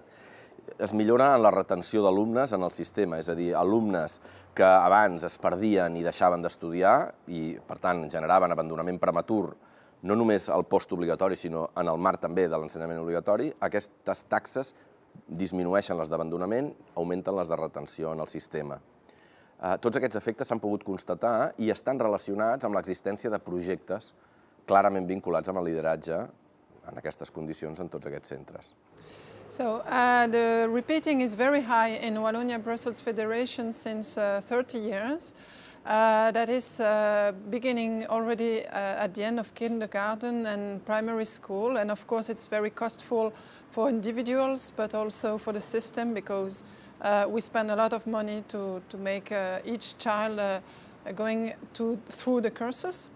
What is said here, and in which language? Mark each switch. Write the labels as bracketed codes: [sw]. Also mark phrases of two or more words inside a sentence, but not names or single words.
[ca] Es millora en la retenció d'alumnes en el sistema, és a dir, alumnes que abans es perdien i deixaven d'estudiar i, per tant, generaven abandonament prematur, no només al postobligatori, sinó en el marc també de l'ensenyament obligatori, aquestes taxes disminueixen les d'abandonament, augmenten les de retenció en el sistema. Tots aquests efectes s'han pogut constatar i estan relacionats amb l'existència de projectes clarament vinculats amb el lideratge en aquestes condicions en tots aquests centres. [en] So the repeating is very high in Wallonia-Brussels Federation since 30 years. That is beginning already at the end of kindergarten and primary school, and of course it's very costful for individuals but also for the system because we spend a lot of money to make each child going through the courses.